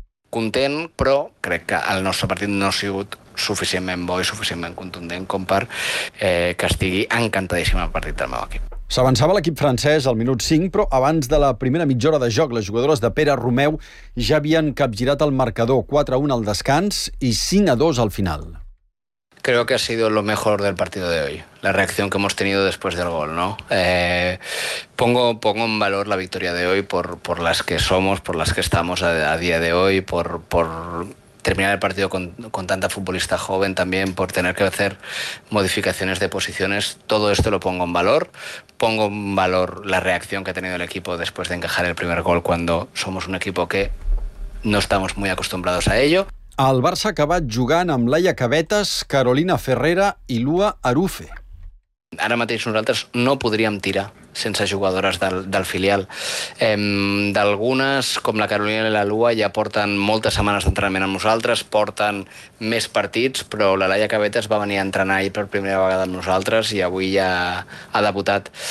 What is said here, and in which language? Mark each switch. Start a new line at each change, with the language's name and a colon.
Catalan: Content, però crec que el nostre partit no ha sigut suficientment bo i suficientment contundent com per que estigui encantadíssim el partit del meu equip. S'avançava l'equip francès al minut 5, però abans de la primera mitja hora de joc, les jugadores de Pere Romeu ja havien capgirat el marcador 4-1 al descans i 5-2 al final.
Spanish: Creo que ha sido lo mejor del partido de hoy, la reacción que hemos tenido después del gol, ¿no? Pongo en valor la victoria de hoy por las que somos, por las que estamos a día de hoy, por terminar el partido con tanta futbolista joven también, por tener que hacer modificaciones de posiciones, todo esto lo pongo en valor. Pongo en valor la reacción que ha tenido el equipo después de encajar el primer gol cuando somos un equipo que no estamos muy acostumbrados a ello.
Catalan: El Barça ha acabat jugant amb Laia Cabetes, Carolina Ferrera i Lua Arufe. Ara mateix nosaltres no podríem tirar sense jugadores del filial. D'algunes, com la Carolina i la Lua, ja porten moltes setmanes d'entrenament amb nosaltres, porten més partits, però la Laia Cabetes va venir a entrenar ahir per primera vegada amb nosaltres i avui ja ha debutat.